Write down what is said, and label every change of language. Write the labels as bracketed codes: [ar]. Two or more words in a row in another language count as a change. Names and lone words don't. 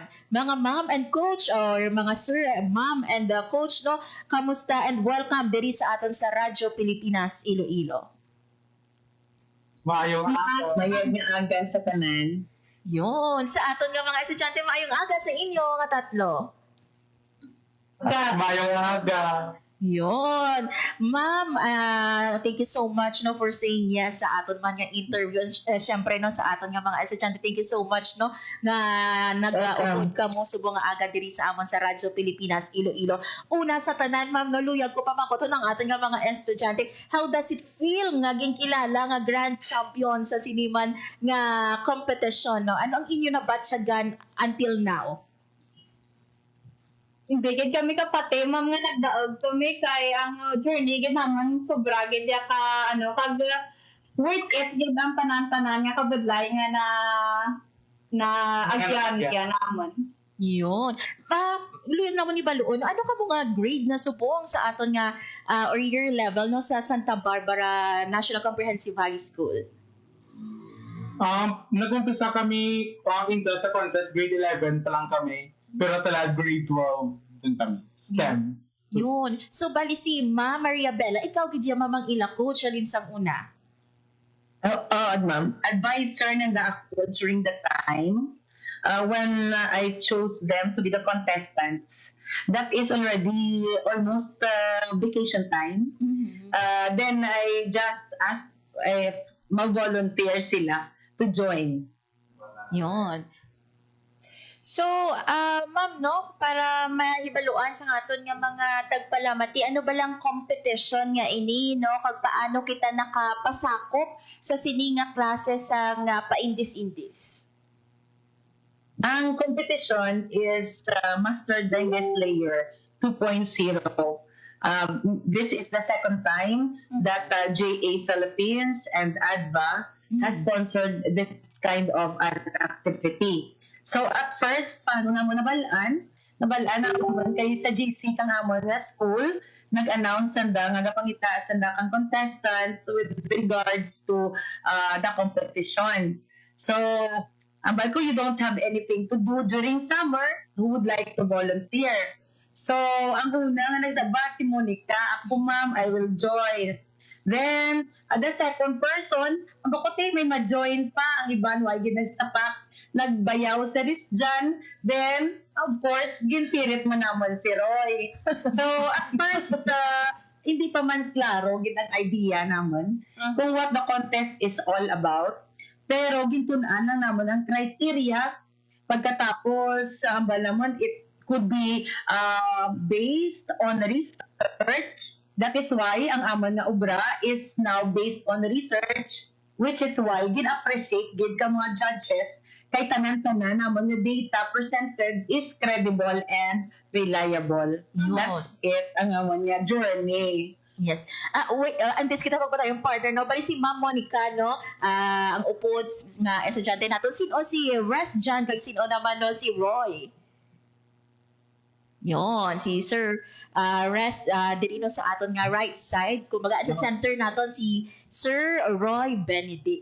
[hil] Mga [en] ma'am and coach [hil] or mga sir, [en] ma'am and coach [hil] no, kamusta [en] and welcome [hil] diri sa aton sa Radyo Pilipinas Iloilo. Maayong aga sa tanan. Yun, sa aton nga mga estudyante maayong aga sa inyo nga tatlo. Mayong aga. Yun. Ma'am, [en] thank you so much no for saying yes [hil] sa aton man nga interview. Syempre no sa aton nga mga estudyante, [en] thank you so much [hil] no nga nag-upload ka mo subong nga aga diri sa amon sa Radyo Pilipinas Iloilo. Una sa tanan ma'am, naluyag ko pa makoto ng aton nga mga estudyante. [en] How does it feel [hil] nga ginkilala nga [en] grand champion [hil] sa siniman nga competition no? Ano ang inyo na batyagan until now? Hindi gid kami kapati ma'am nga nagdaog kami kay ang journey gid naman sobra gid ya ka kag worth it gid ang tanan-tanan nga kabudlay nga na agyan naman. Yun. Luyan naman ni Baluon, ano ka mga grade na supong sa aton nga or year level no sa Santa Barbara National Comprehensive High School? Nag-umpisa kami sa contest, grade 11 pa lang kami. [tl] Pero talaga grade 12 dun kami. STEM. Yun. [hil] So, bali si Ma Maria Bella, ikaw gid mamang ila coach alin sa una? [en] Ma'am. Advisor na ako during the time when I chose them to be the contestants. That is already almost vacation time. Then I just asked if mag-volunteer sila to join. Yun. [hil] So, ma'am, no, para mahibaluan sa aton nga mga tagpalamati, ano ba lang competition nga ini, no, kag paano kita nakapasakop sa sini nga klase sa nga paindis-indis? [en] Ang competition is Master Dengue Slayer 2.0. This is the second time that JA Philippines and ADVA has sponsored this kind of activity. So at first, [hil] paano na mo nabalaan? Nabalaan na ako kay sa GC kang amon na school, nag-announce sanda nga gapangita sanda kang contestants [en] with regards to the competition. [hil] So, ambal ko, [en] you don't have anything to do during summer, who would like to volunteer? So, [hil] ang una nga nagsaba si Monica, ako ma'am, [en] I will join. Then, the second person, [hil] ang bakote, may ma-join pa, ang iban, why ginagsapak, nagbayaw sa Rizjan, [en] then, of course, [hil] ginpirit mo naman si Roy. So, [en] at first, [hil] hindi pa man klaro, ginang idea naman, kung [en] what the contest is all about. [hil] Pero, gintunaan lang naman ang criteria, pagkatapos, naman, [en] it could be based on research. That is why [hil] ang amon nga obra [en] is now based on research, which is why [hil] gin-appreciate gid ka mga judges kay tanan-tanan namon nga [en] data presented is credible and reliable. That's it [hil] ang amon nga journey. [en] Yes. Wait, [hil] antes kita magpata yung partner, no? Bali si Ma'am Monica, no? Ang upod nga estudyante natin. Sino si Res Jan, kag sino naman no si Roy? Yon, si Sir Res dirino sa aton nga [en] right side. [hil] Kumbaga sa center naton si Sir Roy Benedict.